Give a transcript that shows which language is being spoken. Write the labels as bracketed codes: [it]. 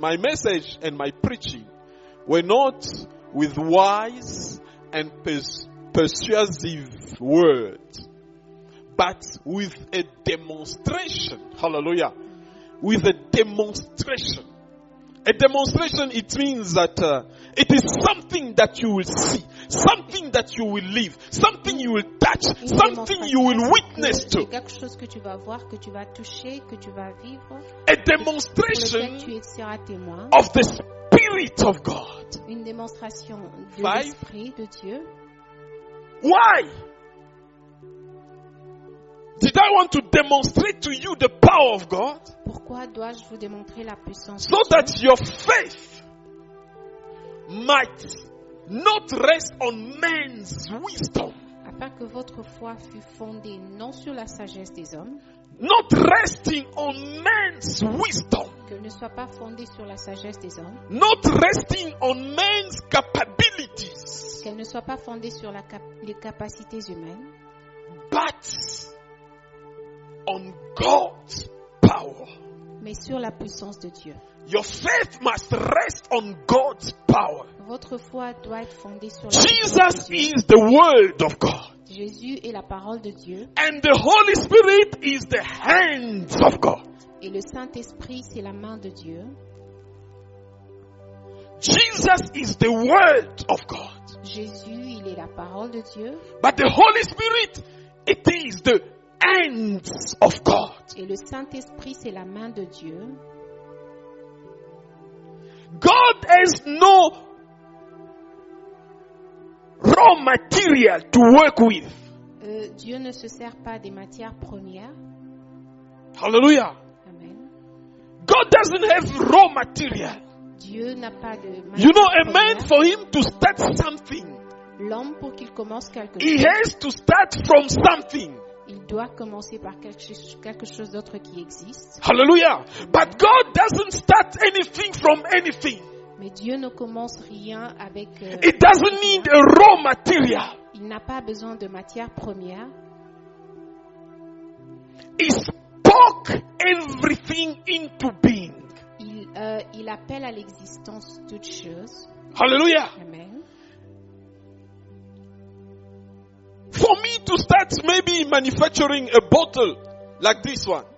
[en] My message and my preaching were not with wise and persuasive words, but with a demonstration. Hallelujah. With a demonstration. A demonstration, it means that it is something that you will see, something that you will live, something you will touch, something you will witness to. [fr] Quelque chose que tu vas voir, que tu vas toucher, que tu vas vivre. [en] A demonstration [fr] tu seras témoin. [en] Of the Spirit of God. [fr] Une démonstration de l'Esprit de Dieu. [en] Why? Did I want to demonstrate to you the power of God? [fr] Pourquoi dois-je vous démontrer la puissance [en] so [fr] de Dieu? [en] That your faith might not rest on man's wisdom. [fr] Afin que votre foi fût fondée non sur la sagesse des hommes. [en] Not resting on man's wisdom. [fr] Qu'elle ne soit pas fondée sur la sagesse des hommes. [en] Not resting on man's capabilities. [fr] Qu'elle ne soit pas fondée sur les capacités humaines. [en] But on God's power. [fr] Mais sur la puissance de Dieu. [en] Your faith must rest on God's power. [fr] Votre foi doit être fondée sur la [en] Jesus is the word of God. [fr] Jésus est la parole de Dieu. [en] And the Holy Spirit is the hands of God. [fr] Et le Saint-Esprit, c'est la main de Dieu. [en] Jesus is the word of God. [fr] Jésus, il est la parole de Dieu. [en] But the Holy Spirit, it is the hands of God. [fr] Et le Saint-Esprit, c'est la main de Dieu. [en] God has no raw material to work with. [fr] Dieu ne se sert pas des matières premières. [en] Hallelujah. Amen. God doesn't have raw material. [fr] Dieu n'a pas de matière [en] You know, a [fr] première. [en] man, for him to start something, [fr] L'homme, pour qu'il commence quelque [en] he [fr] chose, [en] has to start from something. [fr] il doit commencer par quelque chose d'autre qui existe. [en] Hallelujah. But God doesn't start anything from anything. [fr] Mais Dieu ne commence rien avec... [en] It doesn't need a raw material. [fr] Il n'a pas besoin de matière première. [en] He spoke everything into being. [fr] Il appelle à l'existence toutes choses. [en] Hallelujah. Amen. For me to start maybe manufacturing a bottle like this one,